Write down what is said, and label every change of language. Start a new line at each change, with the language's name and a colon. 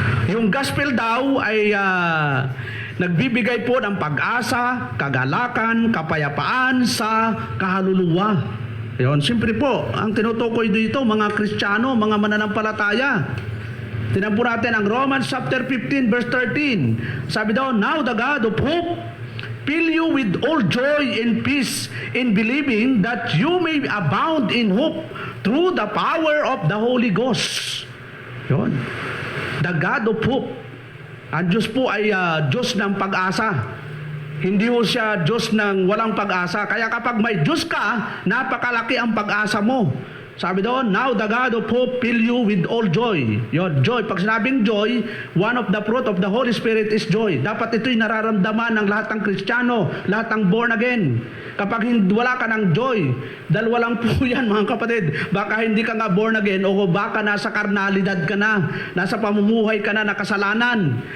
Filipino: Yung gospel daw ay nagbibigay po ng pag-asa, kagalakan, kapayapaan sa kaluluwa. Yon. Siyempre po, ang tinutukoy dito, mga Kristiyano, mga mananampalataya. Tingnan po natin ang Romans chapter 15 verse 13. Sabi daw,
English: now the God of hope fill you with all joy and peace in believing that you may abound in hope through the power of the Holy Ghost. Yun. The God of hope.
Filipino: Ang Diyos po ay Diyos ng pag-asa. Hindi po siya Diyos ng walang pag-asa. Kaya kapag may Diyos ka, napakalaki ang pag-asa mo. Sabi doon,
English: now the God of hope fill you with all joy. Yun, joy.
Filipino: Pag sinabing
English: joy, one of the fruit of the Holy Spirit is joy.
Filipino: Dapat ito'y nararamdaman ng lahat ng Kristiyano, lahat ng born again. Kapag wala ka ng joy, dalawa lang po yan mga kapatid. Baka hindi ka nga born again o baka nasa karnalidad ka na, nasa pamumuhay ka na nakasalanan.